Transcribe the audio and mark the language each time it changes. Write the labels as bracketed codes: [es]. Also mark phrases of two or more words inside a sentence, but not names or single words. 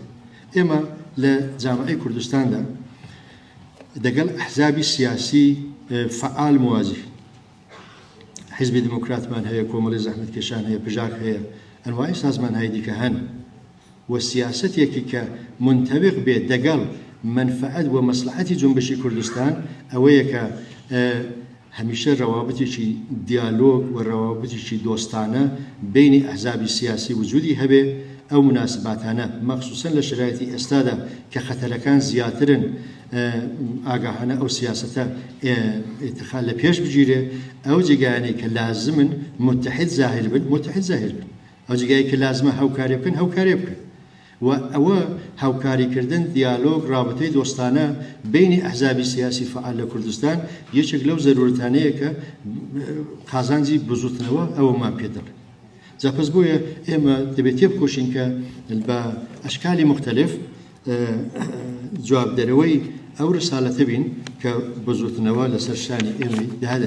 [ckb] ئێمە لە جامعەی کوردستاندا دەگەڵ ئەحزابی سیاسی فعال موازی، حیزبی دموکراتمان هەیە، کۆمەڵی زەحمەتکێشان هەیە، پژاک هەیە، ئەنواعی سازمانهای دیکە هەن و سیاسەتێکی کە منتەبق بێت دەگەڵ منفعت و مەسلحەتی جنبشی کوردستان ئەوەیە کە هەمیشە ڕەوابطێکی دیالۆگ و ڕەوابطێکی دۆستانە بینی ئەحزابی سیاسی وجودی هەبێ. ئەو مناسباتانە مەخسووسەن لە شرایەتی ئێستادا کە خەتەرەکان زیاترن، ئاگاهانە ئەو سیاسەتە ئیتخال لە پێش بگیرێ. ئەو جێگایانەی کە لازمن متحد ظاهر بن، متحد ظاهر بن. ئەو جێگایی کە لازمە هاوکاری بکەن، هاوکاری بکەن. و ئەوە هاوکاریکردن، دیالۆگ، رابطەی دۆستانە بینی ئەحزابی سیاسی فعال لە کوردستان یەکێک لەو زەرورەتانەیە کە قازانجی بزوتنەوە ئەوەمان پێ دەڵێ. جا پس بۆیە ئێمە دەبێت تێبکۆشین کە بە ئەشکالی مختلف جوابدەرەوەی ئەو ڕسالەتە بین کە بزوتنەوە لەسەر شانی ئێمەی دەهادن.